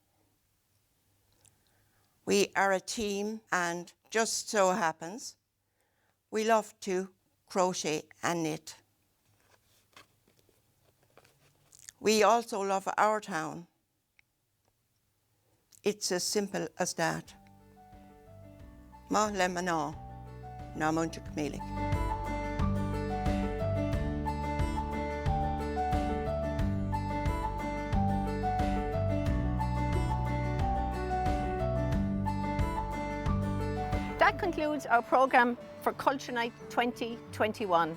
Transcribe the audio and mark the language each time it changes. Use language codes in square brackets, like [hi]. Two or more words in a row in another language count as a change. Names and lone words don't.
[en] We are a team, and just so happens, we love to crochet and knit. We also love our town. It's as simple as that. Ma le mana, na McEvoy. That concludes our programme for Culture Night 2021.